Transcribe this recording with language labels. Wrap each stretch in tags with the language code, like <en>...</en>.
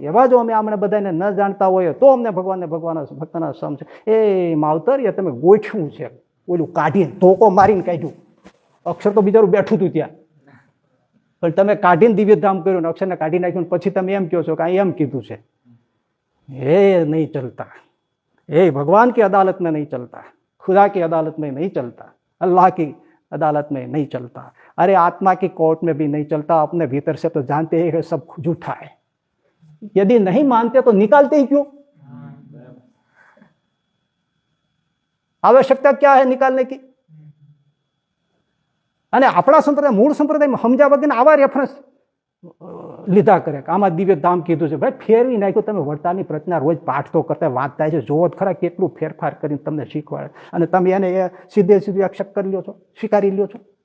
<gu>એવા જો અમે આમણે બધાને ન જાણતા હોઈએ તો અમને ભગવાનના ભક્તના સમ છે. એ માવતર એ તમે ગોઠવું છે, ઓલું કાઢીને ધોકો મારીને કાઢ્યું. અક્ષર તો બિચારું બેઠું હતું ત્યાં, પણ તમે કાઢીને દિવ્ય ધામ કર્યું ને અક્ષરને કાઢી નાખ્યું. પછી તમે એમ કહો છો કે એમ કીધું છે. એ નહીં ચલતા.</gu> <hi>એ ભગવાન की अदालत में नहीं चलता, खुदा की अदालत में नहीं चलता, अल्लाह की अदालत में नहीं चलता, अरे आत्मा की कोर्ट में भी नहीं चलता. अपने भीतर से तो जानते हैं कि सब झूठा है. यदि नहीं मानते तो निकालते ही क्यों? आवश्यकता क्या है निकालने की?</hi> <gu>અને આપણા સંપ્રદાય મૂળ સંપ્રદાયમાં સમજ્યા વગર આવા રેફરન્સ લીધા કરે કે આમાં દિવ્ય ધામ કીધું છે. ભાઈ ફેરવી નાખ્યું. તમે વડતાની પ્રચના રોજ પાઠ તો કરતા વાંચતા છે, જોવો જ ખરા કેટલું ફેરફાર કરીને તમને શીખવાડે, અને તમે એને એ સીધે સીધું એક્સેપ્ટ કરી લ્યો છો, સ્વીકારી લ્યો છો.</gu>